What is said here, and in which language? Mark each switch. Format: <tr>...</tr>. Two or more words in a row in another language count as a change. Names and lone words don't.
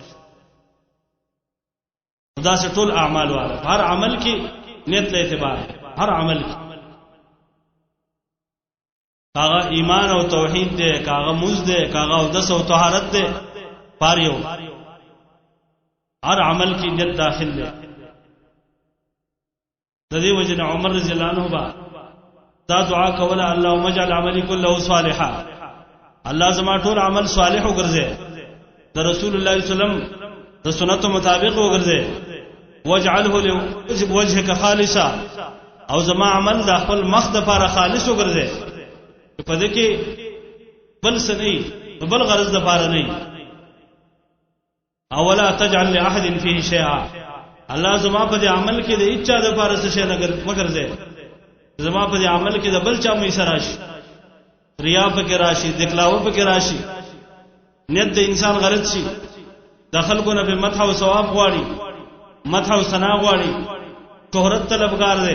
<ps>دا څه ټول اعمال واره، هر عمل کې نیت له اعتبار، هر عمل کې کاغه ایمان او توحید دے، کاغه موز دے، کاغه او دس او طهارت دے، پاریو هر عمل کی نیت داخل دے. د دې وجه عمر</ps> <ar>رضی الله عنه</ar> <ps>با دا دعا کوله،</ps> <ar>اللهم اجعل عملي كله صالحا،</ar> <ps>الله زما ټول عمل صالح وګرځي، د رسول الله</ps> <ar>صلی الله علیه وسلم</ar> <ps>د سنت مطابق وګرځي،</ps> <ar>واجعله لوجهك خالصا،</ar> <ps>او زما عمل د خپل مخ د لپاره خالص وګرځي، په دې کې بل څه نه، بل غرض د لپاره نه.</ps> <ar>اولا تجعل لاحد فيه شيئا،</ar> <ps>الله زما په دې عمل کې د اچا د لپاره څه شي نه وګرځي، زما په دې عمل کې د بل چا مې سراشي، ریا پکې راشي، دکلاوه پکې راشي، نیت د انسان غرض شي، د خلکو نه به مدح او ثواب غواړي، مدح او ثنا غواړي، شهرت طلبګار دی.</ps>